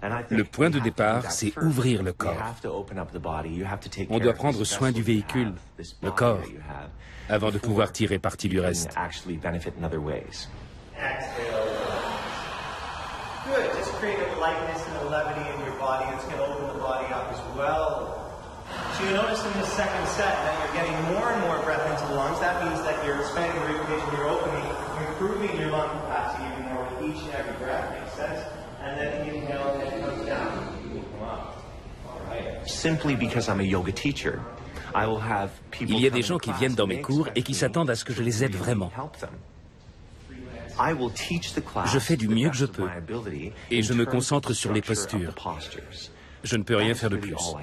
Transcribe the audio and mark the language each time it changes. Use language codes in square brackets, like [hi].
[fr] Le point de départ, c'est ouvrir le corps. On doit prendre soin du véhicule, le corps, avant de pouvoir tirer parti du reste. [en] Good. Just create a lightness and a levity in your body. It's going to open the body up as well. So you notice in the second set that you're getting more and more breath into the lungs. That means that you're expanding the ramification, you're opening, you're improving your lung capacity even more with each and every breath. Makes sense? And then you inhale and it comes down. You come up. All right. Simply because I'm a yoga teacher, I will have people. [fr] Il y a des gens qui viennent dans mes cours et qui s'attendent à ce que je les aide vraiment. Je fais du mieux que je peux et je me concentre sur les postures. Je ne peux rien faire de plus.